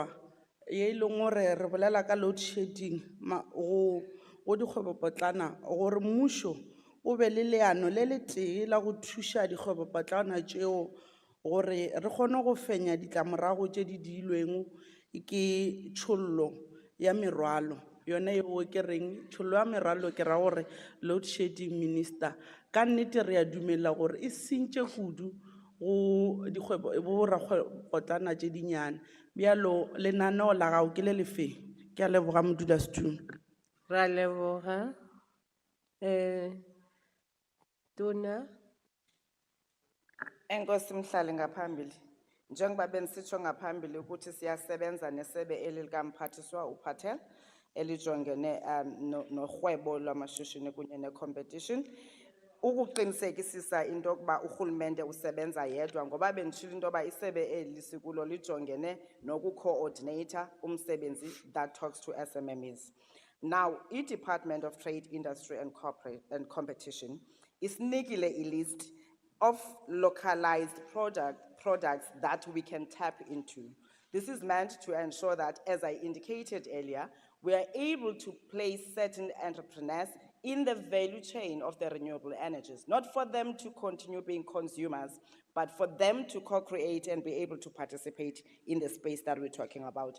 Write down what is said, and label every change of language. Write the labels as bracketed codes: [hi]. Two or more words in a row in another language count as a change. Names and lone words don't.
[nso] ye e leng gore re bolela ka [en] load shedding [nso] go dikgwebopotlana, gore mmušo o be le leano le le tee la go thuša dikgwebopotlana tšeo gore re kgone go fenya ditlamorago tše di diilweng ke tšhollo ya merwalo yone yeo ke reng tšhollo ya merwalo ke ra gore [en] load shedding. [nso] Minister, ka nnete re a dumela gore e sentše kudu go rakgwebopotlana tše dinyane, bjalo lenaneo la gago ke le lefeng? Ke a leboga modulasetulo. Ra leboga. Tona. [xh] Enkosi Mhlali ngaphambili. Njengoba bensitsho ngaphambili ukuthi siyasebenza nesebe elikamphathiswa uPatel elijongene norhwebo lwamashishini kunye ne-competition. Ukuqinisekisisa into yokuba urhulumente usebenza yedwa ngoba benditshilo into yoba isebe elisikulo lijongene noku-coordinator umsebenzi [en] that talks to SMMEs. Now, i-Department of Trade, Industry and Competition isinikile i-list of localized products that we can tap into. This is meant to ensure that, as I indicated earlier, we are able to place certain entrepreneurs in the value chain of the renewable energies, not for them to continue being consumers, but for them to co-create and be able to participate in the space that we're talking about.